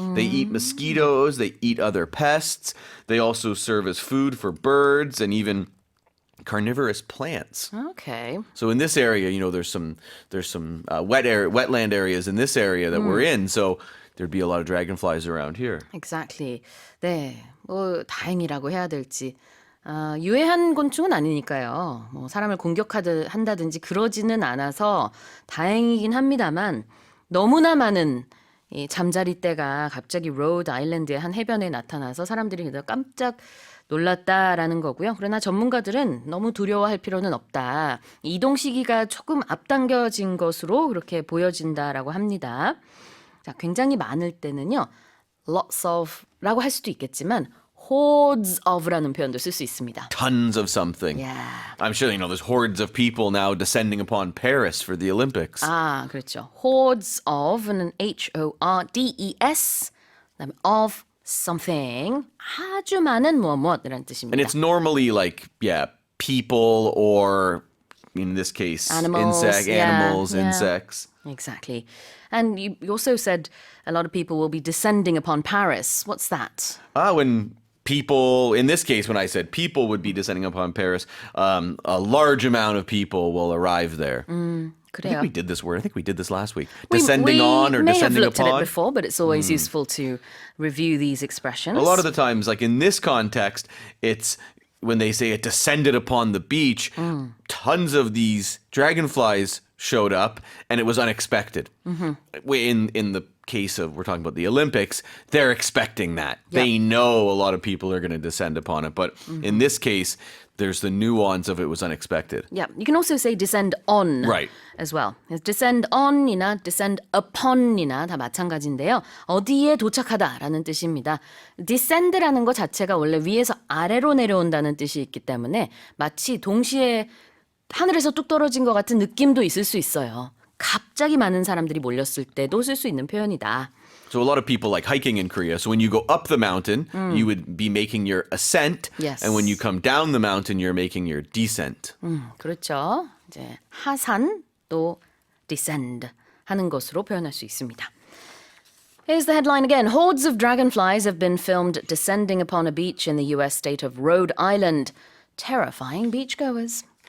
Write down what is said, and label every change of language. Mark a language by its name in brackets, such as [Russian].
[English] They eat mosquitoes, they eat other pests. They also serve as food for birds and even carnivorous plants. Okay. So in this area, there's some wetland areas in this area that we're in. So there'd be a lot of dragonflies around here. Exactly. [Korean] 네. 뭐 다행이라고 해야 될지. 유해한 곤충은 아니니까요. 뭐 사람을 공격한다든지 그러지는 않아서 다행이긴 합니다만 너무나 많은 이 잠자리떼가 갑자기 로드 아일랜드의 한 해변에 나타나서 사람들이 그래서 깜짝 놀랐다라는 거고요. 그러나 전문가들은 너무 두려워할 필요는 없다. 이동 시기가 조금 앞당겨진 것으로 그렇게 보여진다라고 합니다. 자, 굉장히 많을 때는요. lots of라고 할 수도 있겠지만 hordes of라는 표현도 쓸 수 있습니다. [English] Tons of something. Yeah. I'm sure, there's hordes of people now descending upon Paris for the Olympics. [Korean] 아, 그렇죠. hordes of는 HORDES, 그다음에 of something, 아주 많은 무엇이라는 뜻입니다. [English] And it's normally like, people or, in this case, Animals, animals, yeah. insects. Exactly. And you also said a lot of people will be descending upon Paris. What's that? When people, in this case, when I said people would be descending upon Paris, a large amount of people will arrive there. I [Korean] 그래요. [English] think we did this word. I think we did this last week. We Descending on or may descending have looked upon. at it before, but it's always useful to review these expressions. A lot of the times, like in this context, it's when they say it descended upon the beach, tons of these dragonflies showed up and it was unexpected. In the case of, we're talking about the Olympics, they're expecting that. Yeah. They know a lot of people are going to descend upon it. But in this case, there's the nuance of it was unexpected. Yeah, you can also say descend on Right. as well. [Korean] descend on이나 descend upon이나 다 마찬가지인데요. 어디에 도착하다라는 뜻입니다. descend라는 것 자체가 원래 위에서 아래로 내려온다는 뜻이 있기 때문에 마치 동시에 하늘에서 뚝 떨어진 것 같은 느낌도 있을 수 있어요. 갑자기 많은 사람들이 몰렸을 때도 쓸 수 있는 표현이다. [English] So a lot of people like hiking in Korea. So when you go up the mountain, you would be making your ascent. Yes. And when you come down the mountain, you're making your descent. [Korean] 그렇죠. 이제 하산 또 descend 하는 것으로 표현할 수 있습니다. [English] Here's the headline again. Hordes of dragonflies have been filmed descending upon a beach in the US state of Rhode Island, terrifying beachgoers.